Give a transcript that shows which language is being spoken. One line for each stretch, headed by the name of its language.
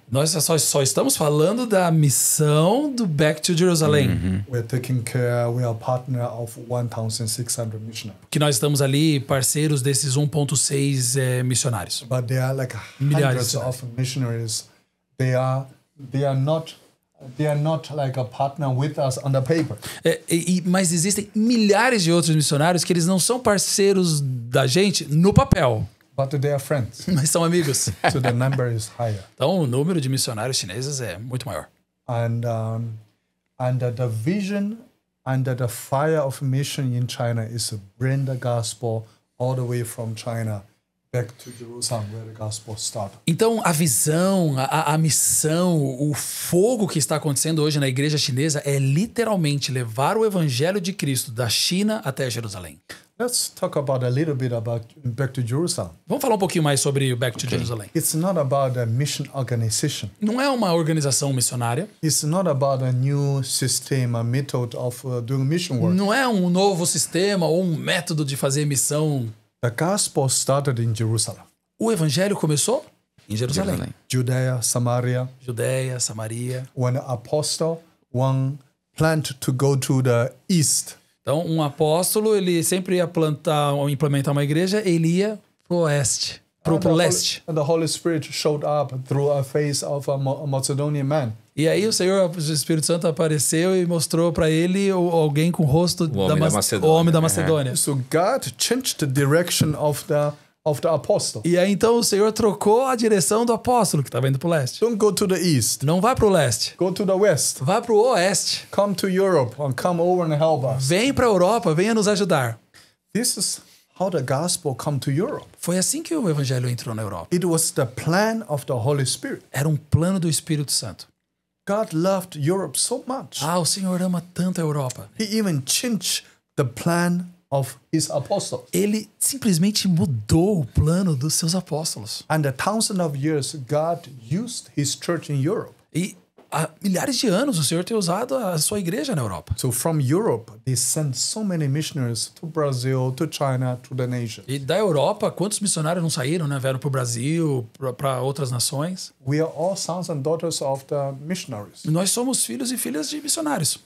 Portuguese: Nós só estamos falando da missão do Back to Jerusalem.
English: We are taking care, we are partner of 1,600 missionaries.
Portuguese: Que nós estamos ali parceiros desses 1.6 missionários.
English: But there are like hundreds of missionaries they are not like a partner with us on the paper.
Portuguese: Mas existem milhares de outros missionários que eles não são parceiros da gente no papel,
English: But they are friends.
Portuguese: mas são amigos.
English: So the number is higher.
Portuguese: Então o número de missionários chineses é muito maior.
English: And the vision and the fire of mission in China is to bring the gospel all the way from China back to Jerusalem, where the gospel started.
Portuguese: Então a visão, a missão, o fogo que está acontecendo hoje na igreja chinesa é literalmente levar o evangelho de Cristo da China até Jerusalém.
English: Let's talk about a little bit about back to Jerusalem.
Portuguese: Vamos falar um pouquinho mais sobre o Back to Jerusalem.
English: It's not about a mission organization.
Portuguese: Não é uma organização missionária,
English: It's not about a new system, a method of doing mission work.
Portuguese: não é um novo sistema ou um método de fazer missão.
English: The gospel started in Jerusalem,
Portuguese: O evangelho começou em Jerusalém.
English: Judea, Samaria.
Portuguese: Judéia, Samaria.
English: When the apostle one planned to go to the east,
Portuguese: Então, um apóstolo, ele sempre ia plantar ou implementar uma igreja, ele ia pro oeste, pro leste.
English: and the Holy Spirit showed up through a face of a Macedonian man.
Portuguese: E aí o Senhor, o Espírito Santo apareceu e mostrou para ele alguém com o rosto O homem da Macedônia. o homem da Macedônia.
English: So God changed the direction of the apostle.
Portuguese: E aí então o Senhor trocou a direção do apóstolo que estava indo pro leste.
English: Don't go to the east.
Portuguese: Não vai pro leste,
English: Go to the west.
Portuguese: vai pro oeste.
English: Come to Europe and come over and help us.
Portuguese: Vem pra Europa, venha nos ajudar.
English: This is how the gospel come to Europe.
Portuguese: Foi assim que o evangelho entrou na Europa.
English: It was the plan of the Holy Spirit.
Portuguese: Era um plano do Espírito Santo.
English: God loved Europe so much.
Portuguese: Ah, o Senhor ama tanto a Europa.
English: He even changed the plan of his apostles.
Portuguese: Ele simplesmente mudou o plano dos seus apóstolos.
English: And a thousand of years, God used his church in Europe.
Portuguese: E há milhares de anos o Senhor tem usado a sua igreja na Europa.
English: So from Europe, they sent so many missionaries to Brazil, to China, to the nations.
Portuguese: E da Europa, quantos missionários não saíram, né? Vieram para o Brasil, para outras nações.
English: We are all sons and daughters of the missionaries.
Portuguese: E nós somos filhos e filhas de missionários.